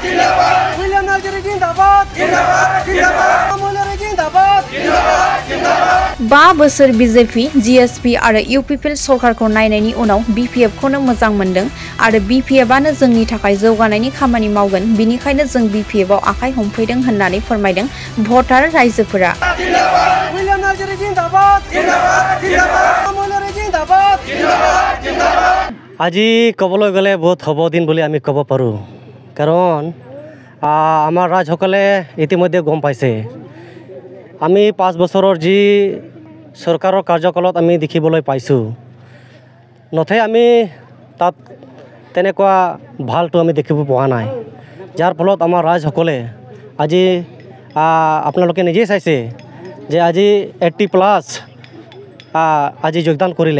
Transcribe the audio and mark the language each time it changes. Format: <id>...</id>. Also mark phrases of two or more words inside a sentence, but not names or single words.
<brx>5 बोसोर BJP, GSP आरो UPPL सरकारखौ नायनायनि उनाव BPF खौनो मोजां मोनदों आरो BPF आनो जोंनि थाखाय जौगानायनि खामानि मावगोन, बिनिखायनो जों BPF आव आखाइ हमफैदों होननानै फोरमायदों भटार रायजोफोरा।</brx> <as>আজি কবলৈ গ'লে বহুত হ'ব দিন বুলি আমি ক'ব পাৰোঁ, কাৰণ আমাৰ ৰাজসকলে ইতিমধ্যে গম পাইছে আমি 5 বছৰৰ যি চৰকাৰৰ কাৰ্যকালত আমি দেখিবলৈ পাইছোঁ, নথে আমি তাত তেনেকুৱা ভালটো আমি দেখিব পোৱা নাই, যাৰ ফলত আমাৰ ৰাজসকলে আজি আপোনালোকে নিজেই চাইছে যে আজি 80+ আজি যোগদান কৰিলে।</as>